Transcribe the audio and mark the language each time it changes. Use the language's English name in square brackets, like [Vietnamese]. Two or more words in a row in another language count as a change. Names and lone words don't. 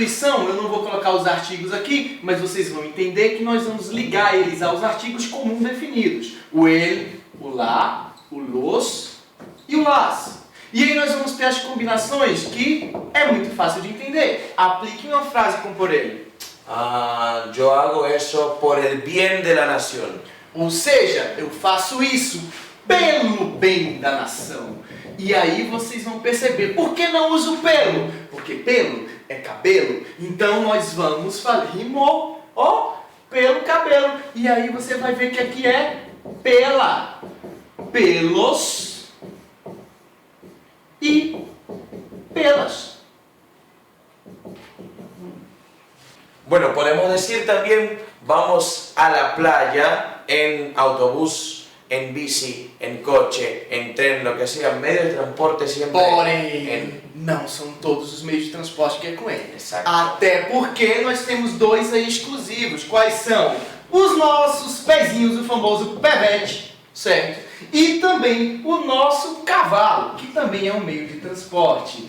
[Portuguese] Eu não vou colocar os artigos aqui, mas vocês vão entender que nós vamos ligar eles aos artigos comuns definidos. O ele, o lá, o los e o las. E aí nós vamos ter as combinações que é muito fácil de entender. Aplique uma frase com por ele. [Spanish] Yo hago eso por el bien de la nación. [Portuguese] Ou seja, eu faço isso pelo bem da nação. E aí vocês vão perceber, por que não uso pelo? Porque pelo é cabelo. Então nós vamos falar, rimou, ó, pelo cabelo. E aí você vai ver que aqui é pela, pelos e pelas. [Spanish] Bueno, podemos decir también vamos a la playa en autobús, en bici, en coche, en tren, lo que sea, medio de transporte siempre. [Portuguese] Porém, não são todos os meios de transporte que é com ele. Exato. Até porque nós temos dois aí exclusivos. Quais são? Os nossos pezinhos, o famoso pevete. certo? E também o nosso cavalo, que também é um meio de transporte.